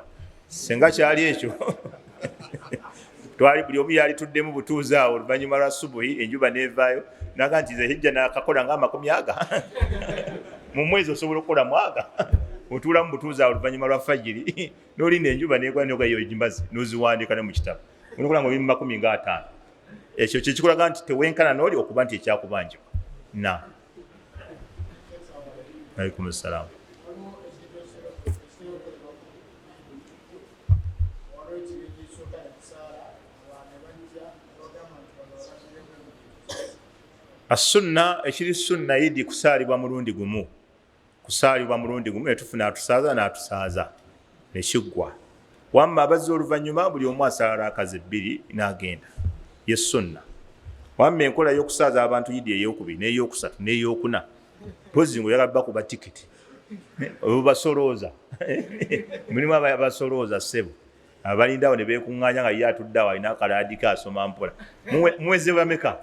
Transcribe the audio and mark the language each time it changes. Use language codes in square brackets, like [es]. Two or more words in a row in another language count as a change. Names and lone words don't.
[lg] Senga kyali ekyo twali buli omu yali tuddemu butuuzi awo oluvannyuma lwa subuhi enjuba nevaayo naga nti ze hijja nakakola nga 100 mu mwezi osobola okukola mwaga otuula mu butuuzi awo oluvannyuma lwa fajiri n'olinda enjuba negwa nogayo ejimbazi noziwandiika ne mu kitabo onokola nga oli mu 50. Ekyo kyekikulaga nti tewenkana n'oli okuba nti ekyakubanjibwa. [ar] وعليكم السلام. [lg] As-sunna, ekiri sunna yidi kusaalibwa mulundi gumu, netufuna atusaaza nekiggwa. Wamma abazza oluvannyuma buli omu asala rakaza 2 n'agenda, ye sunna. Wamma enkola y'okusaaza abantu yidi ey'okubiri n'ey'okusatu n'ey'okuna, pozi ngo oyagala bakuba tikiti obasolooza mulimu abasolooza ssebo abalindawo ne beekuŋŋaanya nga ye atudde awo alina akalaadika asoma mpola.